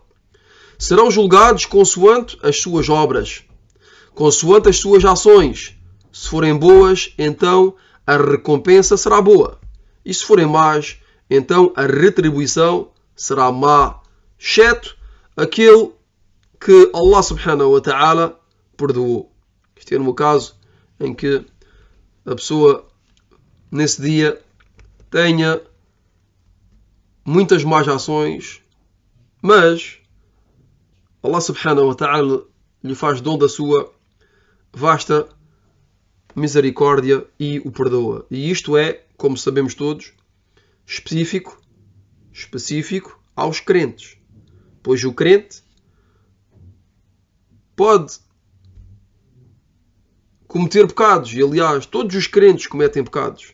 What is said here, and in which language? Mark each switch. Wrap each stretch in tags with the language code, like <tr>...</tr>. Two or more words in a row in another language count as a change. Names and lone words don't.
<pt>Serão julgados consoante as suas obras, consoante as suas ações. Se forem boas, então a recompensa será boa. E se forem más, então a retribuição será má, exceto aquele que</pt> <ar>الله سبحانه وتعالى</ar> <pt>perdoou. Este é no caso em que a pessoa nesse dia tenha muitas más ações, mas</pt> <ar>الله سبحانه وتعالى</ar> <pt>lhe faz dom da sua vasta misericórdia e o perdoa. E isto é, como sabemos todos, específico aos crentes. Pois o crente pode cometer pecados, e aliás todos os crentes cometem pecados.</pt>